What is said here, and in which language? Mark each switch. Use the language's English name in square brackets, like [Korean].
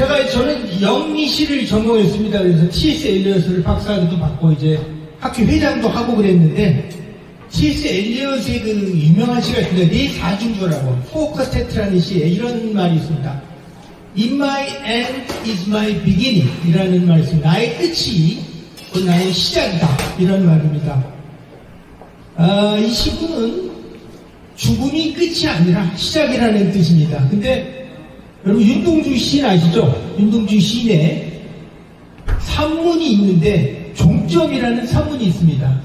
[Korean] 저는 영미시를 전공했습니다. 그래서 T.S. 엘리엇을 박사학위도 받고 이제 학교 회장도 하고 그랬는데 T.S. 엘리엇의 그 유명한 시가 있습니다. 네 사중주라고 포커스테트라는 시에 이런 말이 있습니다. [English] In my end is my beginning [Korean] 이라는 말이 있습니다. 나의 끝이 나의 시작이다 이런 말입니다. 이 시구는 죽음이 끝이 아니라 시작이라는 뜻입니다. 근데 여러분 윤동주 시인 아시죠? 윤동주 시인에 산문이 있는데 종점이라는 산문이 있습니다.